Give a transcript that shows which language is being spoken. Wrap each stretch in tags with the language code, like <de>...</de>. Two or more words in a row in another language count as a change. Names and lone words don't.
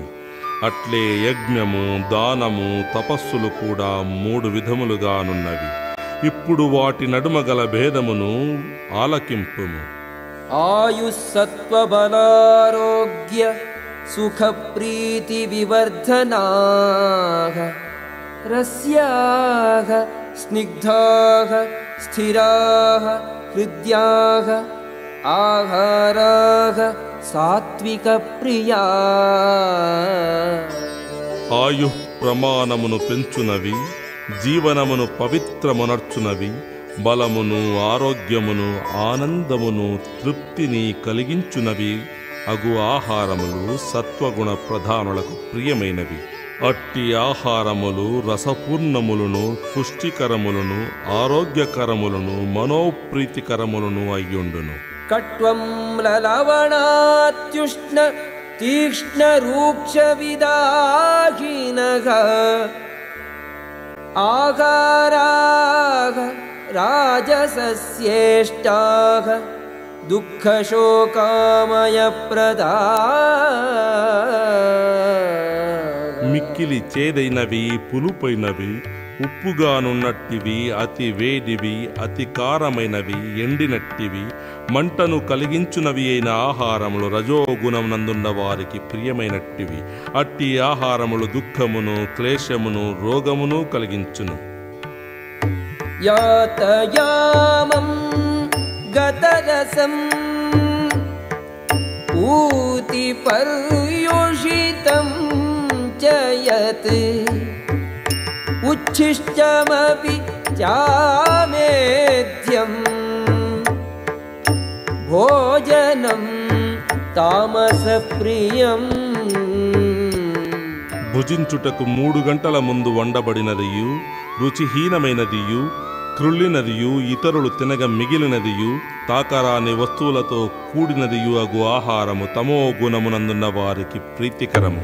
<te>అట్లే యజ్ఞము, దానము, తపస్సులు కూడా 3 విధములుగానున్నవి. ఇప్పుడు వాటి నడుమ గల భేదమును ఆలకింపుము.</te> <sa>ఆయుస్సత్వబలారోగ్య సుఖప్రీతి వివర్ధనాః रस्याः स्निग्धाः स्थिराः हृद्याः आहाराः सात्विकप्रिया</sa> <te>ఆయు ప్రమాణమును పెంచునవి, జీవనమును పవిత్రమునర్చునవి, బలమును ఆరోగ్యమును ఆనందమును తృప్తిని కలిగించునవి అగు ఆహారములు సత్వగుణ ప్రధానులకు ప్రియమైనవి. అట్టి ఆహారములు రసపూర్ణములను, పుష్టికరములను, ఆరోగ్యకరములను, మనోప్రీతికరములను అయ్యుండును.</te> <sa>कट्वं ललवणात्युष्ण तीक्ष्णरूक्षविदाहिनः आहाराः राजसस्येष्टाः दुःखशोकामयप्रदा</sa> <te>మిక్కిలి చేదైనవి, పులుపైనవి, ఉప్పుగానున్నట్టివి, అతి వేడివి, అతి కారమైనవి, ఎండినట్టివి, మంటను కలిగించునవి అయిన ఆహారములు రజోగుణమునందున్న వారికి ప్రియమైనట్టివి. అట్టి ఆహారములు దుఃఖమును, క్లేశమును, రోగమును కలిగించును.</te> <sa>यातयामं गतरसं ऊतिपर्युषितं च यत् उच्छिष्टमपि चामेध्यं भोजनं तामसप्रियम्</sa> <te>భుజించుటకు 3 గంటల ముందు వండబడినదియు, రుచిహీనమైనదియు, క్రుళ్ళినదియు, ఇతరులు తినగ మిగిలినదియు, తాకరాని వస్తువులతో కూడినదియు అగు ఆహారము తమో గుణమునందున్న వారికి ప్రీతికరము.</te>